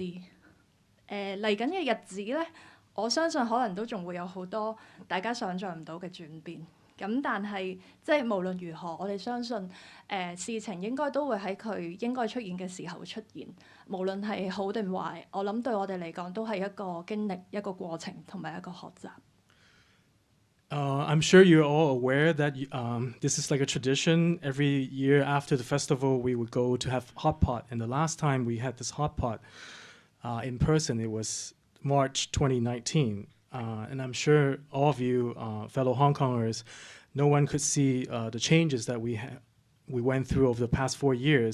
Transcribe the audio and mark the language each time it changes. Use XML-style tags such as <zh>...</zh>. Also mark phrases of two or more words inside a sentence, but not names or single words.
<yue>嚟緊嘅日子咧，我相信可能都仲會有好多大家想像唔到嘅轉變。咁但係即係無論如何，我哋相信事情應該都會喺佢應該出現嘅時候出現，無論係好定壞，我諗對我哋嚟講都係一個經歷、一個過程同埋一個學習。</yue> <en>I'm sure you're all aware that this is like a tradition. Every year after the festival, we would go to have hot pot. And the last time we had this hot pot in person, it was March 2019. And I'm sure all of you, fellow Hong Kongers, no one could see the changes that we went through over the past 4 years.</en>